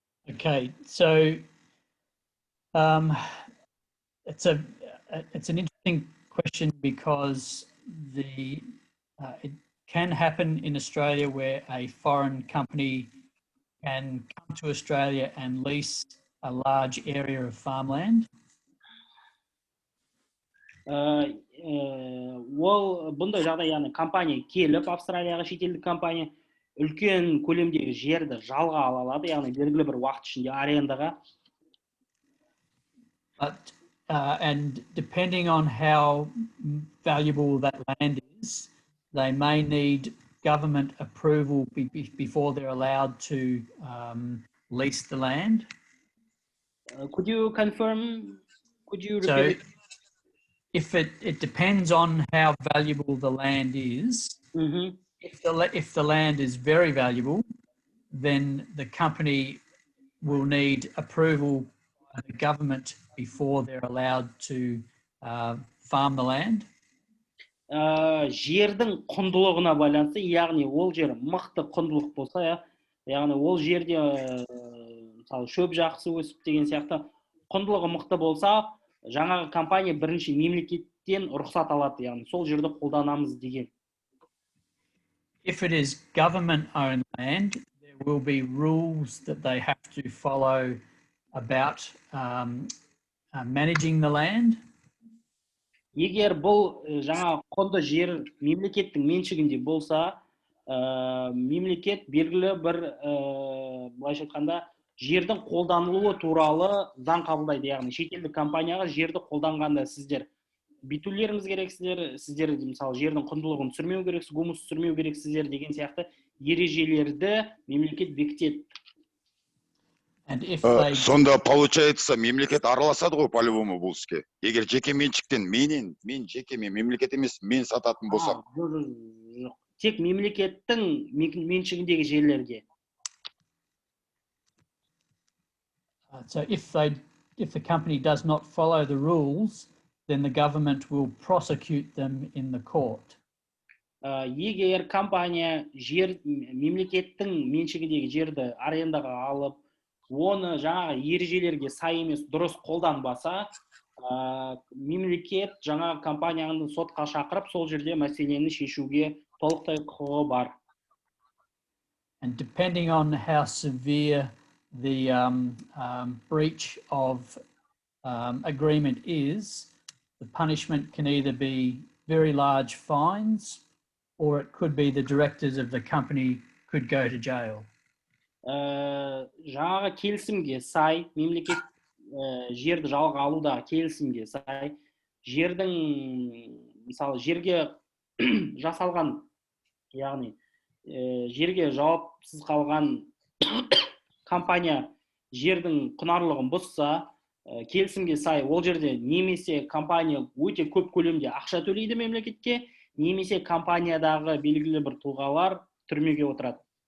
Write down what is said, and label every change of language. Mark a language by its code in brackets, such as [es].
[en] Okay, so it's an interesting question because it can happen in Australia where a foreign company can come to Australia and lease a large area of farmland. [kk] Ол бұндай жағдай, яғни компания келіп, Австралияға шетелдік компания үлкен көлемдегі жерді жалға ала алады, яғни белгілі бір уақыт ішінде арендаға. [en] And depending on how valuable that land is, they may need government approval before they're allowed to lease the land. Could you confirm? Could you So repeat? if it depends on how valuable the land is. Mm-hmm. If the land is very valuable, then the company will need approval by the government before they're allowed to farm the land. [kk] Жердің құндылығына байланысты, яғни ол жер мықты құндылық болса, яғни ол жерде мысалы шөп жақсы өсіп деген сияқты құндылығы мықты болса, жаңағы компания бірінші мемлекеттен рұқсат алады, яғни сол жерді қолданамыз деген. [en] If it is government-owned land, there will be rules that they have to follow about managing the land. [kk] Егер бұл жаңа құнды жер мемлекеттің меншігінде болса, мемлекет белгілі бір былайша айтқанда жердің қолданылуы туралы заң қабылдайды, яғни шетелдік компанияға жерді қолданғанда сіздер бүйтулеріңіз керексіздер, сіздер мысалы жердің құндылығын түсірмеу керексіз, гумус түсірмеу керексіздер деген сияқты ережелерді мемлекет бекітеді. Сонда [ru] получается [kk] мемлекет араласады ғой [ru] по-любому [kk] бұл іске. Егер жеке меншіктен мен жеке мемлекет емес, мен сататын болсам. Жоқ, тек мемлекеттің меншігіндегі жерлерге. [en] So if the company does not follow the rules, then the government will prosecute them in the court. [kk] Егер компания мемлекеттің меншігіндегі жерді арендаға алып, оны жаңағы ережелерге сай емес дұрыс қолданбаса, мемлекет жаңа компанияны сотқа шақырып, сол жерде мәселені шешуге толықтай құқығы бар. [en] And depending on how severe the breach of agreement is, the punishment can either be very large fines, or it could be the directors of the company could go to jail. [kk] Жаңағы келісімге сай, мемлекет жерді жалға алудағы келісімге сай, жердің мысалы жерге жасалған, яғни жерге жауапсыз қалған компания жердің құнарлығын бұзса, келісімге сай ол жерде немесе компания өте көп көлемде ақша төлейді мемлекетке, немесе компаниядағы белгілі бір тұлғалар түрмеге отырады.